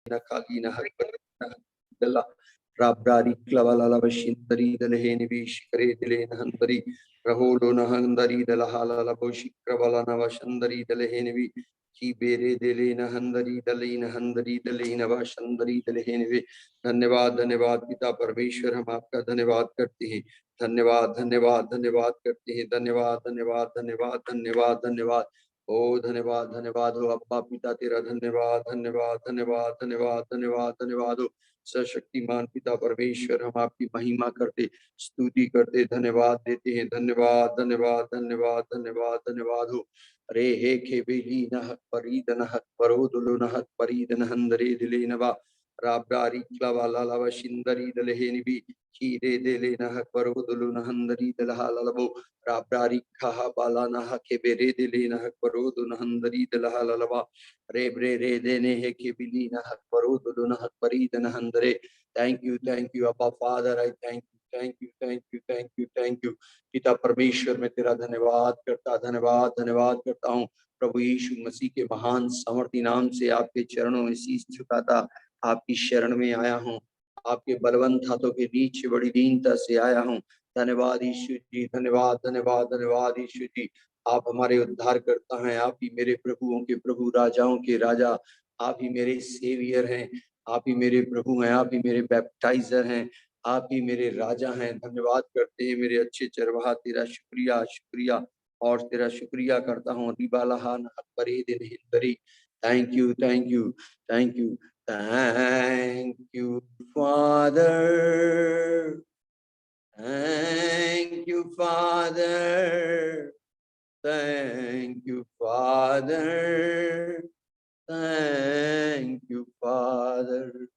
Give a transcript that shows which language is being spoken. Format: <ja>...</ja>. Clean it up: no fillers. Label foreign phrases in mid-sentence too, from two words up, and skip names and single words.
<hi>Kalina Della Rabrari Clavala Vashintari, the Leheni Vishkare, the Lane Handari, Raholo Nahandari, the Lahala Boshi Kravala Navashandari, the Leheni Kibere, the Lena Handari, the Lena Handari, the Lena Vashandari, the Leheni. धन्यवाद धन्यवाद पिता परमेश्वर, हम आपका धन्यवाद करते हैं। धन्यवाद धन्यवाद धन्यवाद करते हैं। धन्यवाद धन्यवाद धन्यवाद धन्यवाद धन्यवाद। ओ धन्यवाद धन्यवाद हो अब्बा पिता तेरा धन्यवाद धन्यवाद धन्यवाद धन्यवाद धन्यवाद धन्यवाद हो सशक्तिमान पिता परमेश्वर, हम आपकी महिमा करते स्तुति करते धन्यवाद देते हैं। धन्यवाद धन्यवाद धन्यवाद धन्यवाद धन्यवाद हो। अरे हे खेबेली नहक परीद नहक परोदुलु नहक परीद नहंदरे दिले नवा राब्रारी क्लवाला लव शिंदरी दलहेनिबी खीरे देले नहक परोदुलु नहंदरी दलहालबो राब्रारी खहा बाला नहा खेबेरे दिले नहक परोदु नहंदरी दलहालबा रे ब्रे रे देने हे खेबिली नहक परोदुलु नहक परीद नहंदरे।</hi> <en>Thank you Abba Father, I thank you thank you thank you thank you thank you</en> <hi>पिता परमेश्वर, मैं तेरा धन्यवाद करता हूँ प्रभु यीशु मसीह के महान सामर्थी नाम से आपके चरणों में शीश झुकाता आपकी शरण में आया हूँ। आपके बलवंत हाथों के नीचे बड़ी दीनता से आया हूँ। धन्यवाद यीशु जी, धन्यवाद धन्यवाद धन्यवाद यीशु जी। आप हमारे उद्धार करता हैं, आप ही मेरे प्रभुओं के प्रभु, राजाओं के राजा, आप ही मेरे सेवियर हैं, आप ही मेरे प्रभु हैं, आप ही मेरे बैप्टाइजर हैं, आप ही मेरे राजा हैं। धन्यवाद करते हैं मेरे अच्छे चरवाहा, तेरा शुक्रिया शुक्रिया और तेरा शुक्रिया करता हूँ। रिबालाहान परे दिन हिंदरी।</hi> <en>Thank you thank you thank you thank you Father, thank you father, thank you father, thank you father,</en>